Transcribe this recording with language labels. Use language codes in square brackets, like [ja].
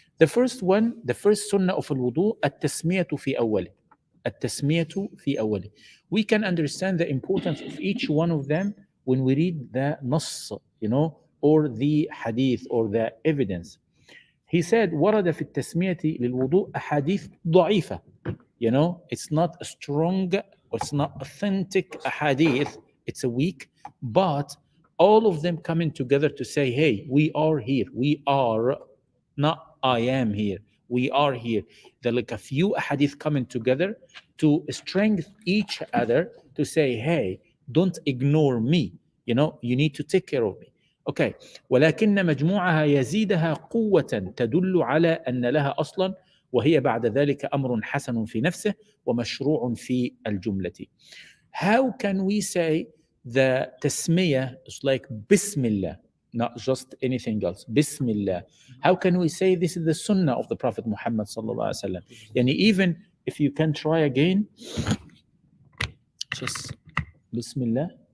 [en] The first one, the first sunnah of al-wudu, at-tasmiyatu fi awwali. At-tasmiyatu fi awwali. We can understand the importance of each one of them when we read the nass, or the hadith, or the evidence. He said, [ar] ورد في التسمية للوضوء أحاديث ضعيفة. [en] It's not a strong, or it's not authentic hadith, it's a weak, but all of them coming together to say, hey, we are here. We are, not I am here. We are here. They're like a few hadith coming together to strengthen each other, to say, hey, don't ignore me. You need to take care of me. Okay. [ar] ولكن مجموعها يزيدها قوة تدل على أن لها أصلا، وهي بعد ذلك أمر حسن في نفسه ومشروع في الجملة. [en] How can we say the tasmiyah is like Bismillah, not just anything else? Bismillah. How can we say this is the sunnah of the Prophet Muhammad sallallahu alaihi wasallam? Yani even if you can try again, just Bismillah.